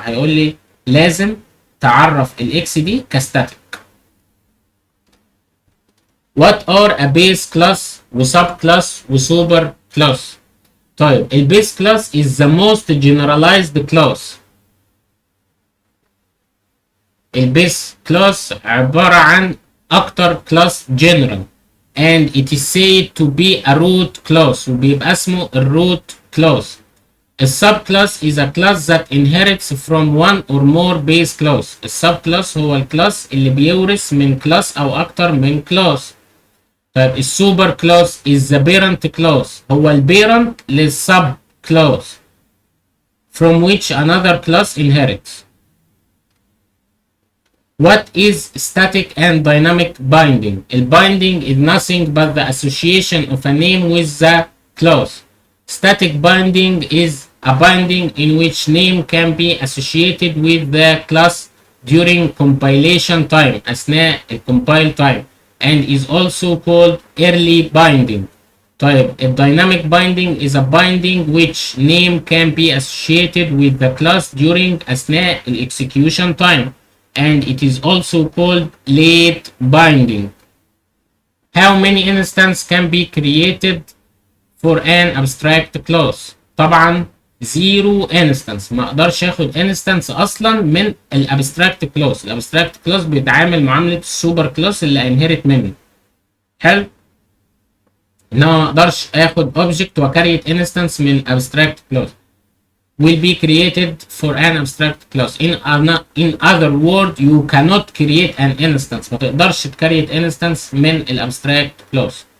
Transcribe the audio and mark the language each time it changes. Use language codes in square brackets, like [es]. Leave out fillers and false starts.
[ar] هيقول لي لازم تعرف الاكس دي كستاتيك. [en] What are a base class وsub class وsuper class؟ طيب البيس class is the most generalized class. البيس class [ar] عبارة عن أكتر [en] class general and it is said to be a root class [ar] وبيبقى اسمه الروت class. [en] السب class is a class that inherits from one or more base class. [ar] السب class هو الكلاس اللي بيورث من كلاس أو أكتر من كلاس. طيب السوبر كلاس [en] is the parent class [ar] هو البيرنت للسب [en] class from which another class inherits. What is static and dynamic binding? Binding is nothing but the association of a name with the class. Static binding is a binding in which name can be associated with the class during compilation time [ar] أثناء الcompile time [en] and is also called early binding. طيب dynamic binding is a binding which name can be associated with the class during [ar] أثناء [en] execution time and it is also called late binding. How many instances can be created for an abstract class؟ [ar] طبعا [en] zero instance. [ar] ما اقدرش اخد instance اصلا من الابستراكت كلاس. الابستراكت كلاس بيتعامل معامله السوبر كلاس اللي انهرت مني. حلو. ان انا ما اقدرش اخد [en] object وكريت instance من abstract class will be created for an abstract class. In other word you cannot create an instance. [ar] ما تقدرش تكريت instance من ال abstract class.